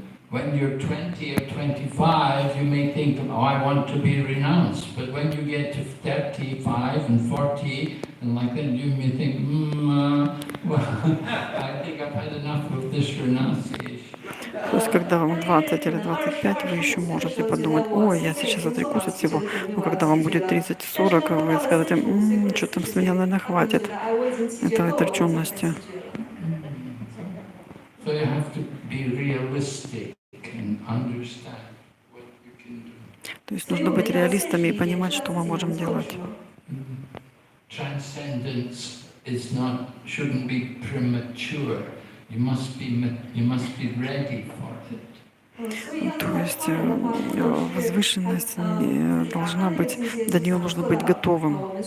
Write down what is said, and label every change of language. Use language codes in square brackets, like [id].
[en] When you're 20 or 25, you may think, oh, I want to be renounced. But when you get to 35 and 40, and like that, you may think, well, I think I've had enough of this renunciation. [ru] То есть, когда вам 20 или 25, вы еще можете подумать, ой, я сейчас отрекусь от всего. Но когда вам будет 30-40, вы скажете, что там с меня, наверное, хватит этой отреченности. [en] So you have to be realistic and understand what you can do. [ru] То есть нужно быть реалистами и понимать, что мы можем делать. [en] Transcendence shouldn't be premature. You must be ready for it. [ru] То есть возвышенность не должна быть, до нее нужно быть готовым.